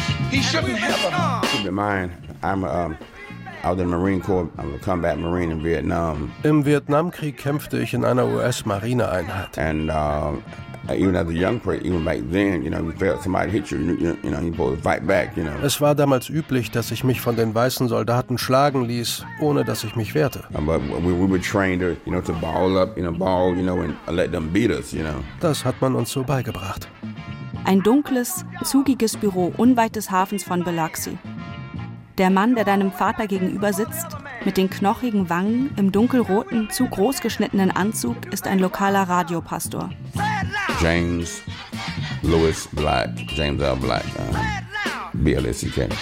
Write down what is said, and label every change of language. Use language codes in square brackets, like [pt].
[en] Keep in mind, I was in the Marine Corps. I'm a combat Marine in Vietnam. [de] Im Vietnamkrieg kämpfte ich in einer US-Marineeinheit. [en] And even as a young person, even back then, you know, you felt somebody hit you, you know, you both fight back, you know. [de] Es war damals üblich, dass ich mich von den weißen Soldaten schlagen ließ, ohne dass ich mich wehrte. [en] But we were trained to, you know, to ball up in a ball, you know, and let them beat us, you know. [de] Das hat man uns so beigebracht. Ein dunkles, zugiges Büro unweit des Hafens von Biloxi. Der Mann, der deinem Vater gegenüber sitzt, mit den knochigen Wangen, im dunkelroten, zu groß geschnittenen Anzug, ist ein lokaler Radiopastor. James Lewis Black, James L. Black, BLSC.